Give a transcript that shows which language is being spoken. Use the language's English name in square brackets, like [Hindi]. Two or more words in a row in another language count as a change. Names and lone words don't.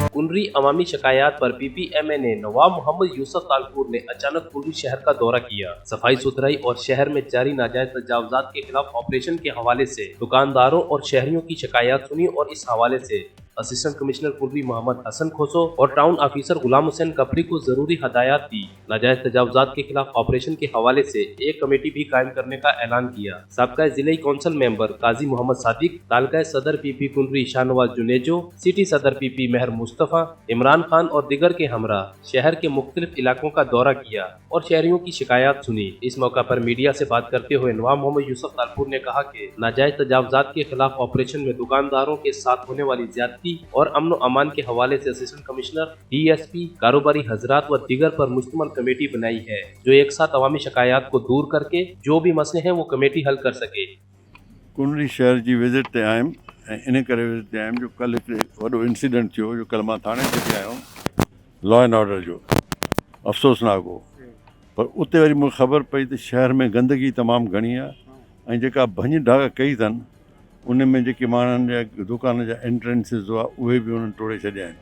[Urdu] کنڈری عوامی شکایت پر PPMA نے نواب محمد یوسف تالپور نے اچانک کنڈری شہر کا دورہ کیا. صفائی ستھرائی اور شہر میں جاری ناجائز تجاوزات کے خلاف آپریشن کے حوالے سے دکانداروں اور شہریوں کی شکایت سنی اور اس حوالے سے اسسٹنٹ کمشنر کنڈری محمد حسن کھوسو اور ٹاؤن آفیسر غلام حسین کپری کو ضروری ہدایت دی. ناجائز تجاوزات کے خلاف آپریشن کے حوالے سے ایک کمیٹی بھی قائم کرنے کا اعلان کیا. سابقہ ضلع کونسل ممبر قاضی محمد صادق، تعلقہ صدر PP کنڈری شاہنواز جونیجو، سٹی صدر PP میہر مصطفیٰ، عمران خان اور دیگر کے ہمراہ شہر کے مختلف علاقوں کا دورہ کیا اور شہریوں کی شکایت سنی. اس موقع پر میڈیا سے بات کرتے ہوئے نواب محمد یوسف تالپور نے کہا کہ ناجائز تجاوزات کے خلاف آپریشن میں دکانداروں کے ساتھ ہونے والی زیادتی اور امن امان کے حوالے سے اسسٹنٹ کمشنر، DSP، کاروباری حضرات و دیگر پر مشتمل کمیٹی بنائی ہے جو ایک ساتھ عوامی شکایت کو دور کرکے جو بھی مسئلے ہیں وہ کمیٹی حل کر سکے. [Sindhi] कुंडली शहर जी विज़िट ते आयुमि ऐं इन करे विज़िट ते आयुमि जो कल्ह हिकिड़ो वॾो इंसिडेंट थियो जो कल्ह मां थाणे ते बि आयो [English] law and order [Sindhi] जो अफ़सोसनाक हो, पर उते वरी मूंखे ख़बर पई त शहर में गंदगी तमामु घणी आहे ऐं जेका भञ ढाक कई अथनि उन में जेके माण्हुनि जा दुकान जा एंट्रेंसिस हुआ उहे बि उन्हनि तोड़े छॾिया आहिनि।